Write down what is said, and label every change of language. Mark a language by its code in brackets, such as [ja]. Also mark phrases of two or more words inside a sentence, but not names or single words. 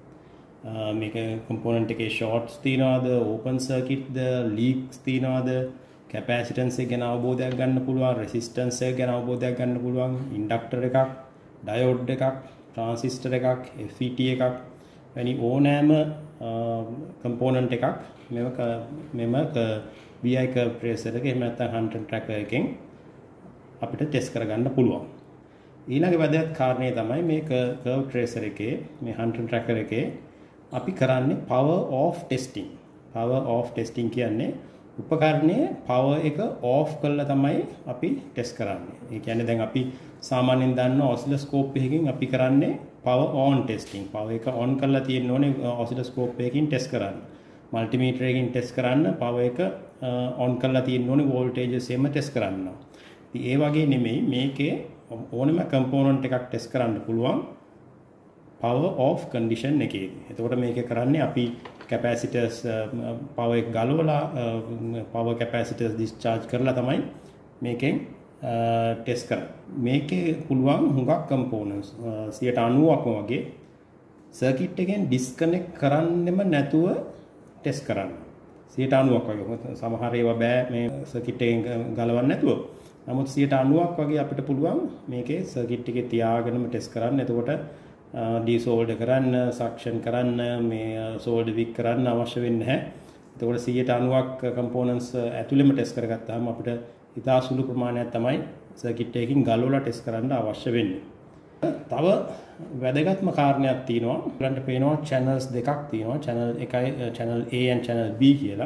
[si] මේක component එකේ shorts තියනවාද, [en] open circuit [si] ද, leaks තියනවාද, capacitance එක ගැන අවබෝධයක් ගන්න පුළුවන්, resistance එක ගැන අවබෝධයක් ගන්න පුළුවන්, inductor එකක්, diode එකක්, transistor එකක්, FET එකක් වැනි ඕනෑම component එකක් මෙම [en] VI curve tracer [si] එකේ එහෙම නැත්නම් Huntron tracker එකෙන් අපිට ටෙස්ට් කරගන්න පුළුවන්. ඊළඟ වැදගත් කාරණේ තමයි මේ [en] curve tracer [si] එකේ මේ Huntron tracker එකේ අපි කරන්නේ [en] power off testing. power off testing [si] කියන්නේ උපකරණයේ power එක off කරලා තමයි අපි ටෙස්ට් කරන්නේ. ඒ කියන්නේ දැන් අපි සාමාන්‍යයෙන් දන්න oscilloscope එකකින් අපි කරන්නේ [en] power on testing. [si] power එක on කරලා තියෙන්න ඕනේ oscilloscope එකකින් ටෙස්ට් කරන්න. multimeter එකකින් ටෙස්ට් කරන්න power එක on කරලා තියෙන්න ඕනේ voltages එහෙම ටෙස්ට් කරන්න. ඉතින් ඒ වගේ නෙමෙයි මේකේ ඕනම component එකක් ටෙස්ට් කරන්න පුළුවන් [en] power off condition [si] එකේදී. එතකොට මේක කරන්නේ අපි [en] capacitors power [si] එක ගලවලා [en] power capacitors discharge [si] කරලා තමයි මේකෙන් ටෙස්ට් කරන්නේ. මේකේ පුළුවන් හුඟක් components 90%ක්ම වගේ circuit එකෙන් disconnect කරන්නෙම නැතුව ටෙස්ට් කරන්න. 90%ක් වගේ. සමහර ඒවා බෑ මේ circuit එකෙන් ගලවන්න නැතුව. නමුත් 90%ක් වගේ අපිට පුළුවන් මේකේ circuit එකේ තියාගෙනම ටෙස්ට් කරන්න. එතකොට desolder කරන්න, suction කරන්න, මේ [en] solder wick [si] කරන්න අවශ්‍ය වෙන්නේ නැහැ. එතකොට 90%ක් components ඇතුළෙම ටෙස්ට් කරගත්තාම අපිට ඉතා සුළු ප්‍රමාණයක් තමයි circuit එකකින් ගලවලා ටෙස්ට් කරන්න අවශ්‍ය වෙන්නේ. තව වැදගත්ම කාරණයක් තියෙනවා. ඔයගලන්ට පේනවා channels දෙකක් තියෙනවා. channel එකයි [en] channel A and channel B [si] කියලා.